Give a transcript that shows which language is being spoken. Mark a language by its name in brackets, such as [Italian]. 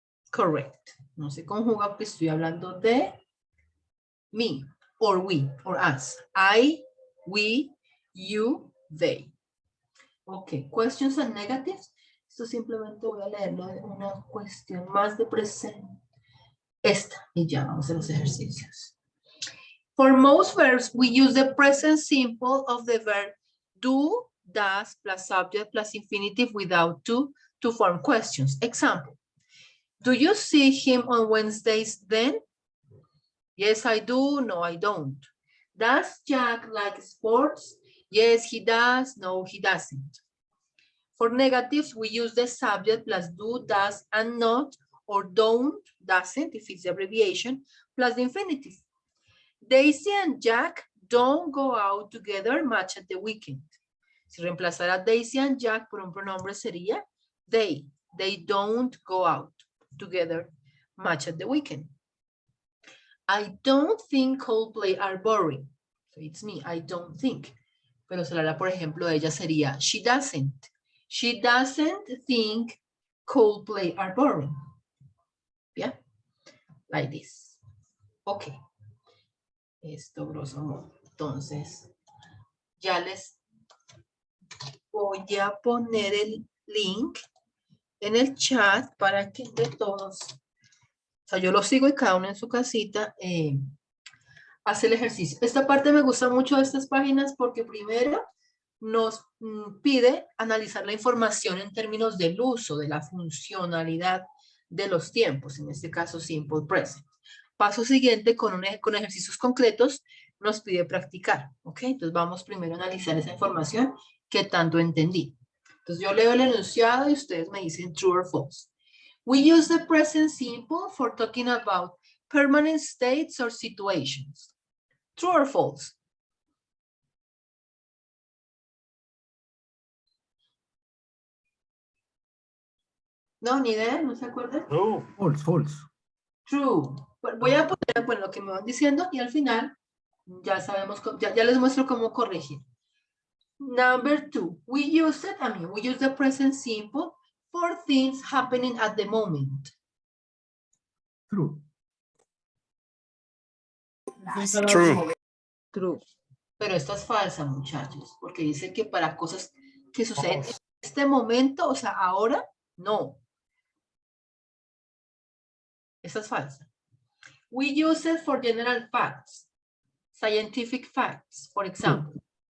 [English] Correct. [Spanish] No se conjuga porque estoy hablando de me, [English] or we, or us. I, we, you, they. Okay, questions and negatives. [Spanish] Esto simplemente voy a leerlo de una cuestión más de presente. Esta, y ya vamos a los ejercicios. [English] For most verbs, we use the present simple of the verb do, does, plus subject, plus infinitive without to form questions. Example, do you see him on Wednesdays then? Yes, I do. No, I don't. Does Jack like sports? Yes, he does. No, he doesn't. For negatives, we use the subject plus do, does, and not, or don't, doesn't, if it's the abbreviation, plus the infinitive. Daisy and Jack don't go out together much at the weekend. [Spanish] Si reemplazara Daisy and Jack por un pronombre sería they. [English] They don't go out together much at the weekend. I don't think Coldplay are boring. So it's me, I don't think. [Spanish] Pero se la por ejemplo, ella sería [English] she doesn't. She doesn't think Coldplay are boring. Yeah, like this. Okay. [Spanish] Esto grosso modo. Entonces, ya les voy a poner el link en el chat para que de todos, o sea, yo lo sigo y cada uno en su casita hace el ejercicio. Esta parte me gusta mucho de estas páginas porque primero nos pide analizar la información en términos del uso, de la funcionalidad de los tiempos, en este caso simple present. Paso siguiente, con ejercicios concretos, nos pide practicar, ¿ok? Entonces vamos primero a analizar esa información que tanto entendí. Entonces yo leo el enunciado y ustedes me dicen [English] true or false. We use the present simple for talking about permanent states or situations. True or false? [Spanish] No, ni idea, ¿no se acuerdan? No. [English] False, false. True. [Spanish] Voy a poner bueno, lo que me van diciendo y al final ya sabemos, ya les muestro cómo corregir. [English] Number 2, we use the present simple for things happening at the moment. True. True. True. [Spanish] Pero esta es falsa, muchachos, porque dice que para cosas que suceden en este momento, o sea, ahora, no. Esta es falsa. [English] We use it for general facts, scientific facts, for example.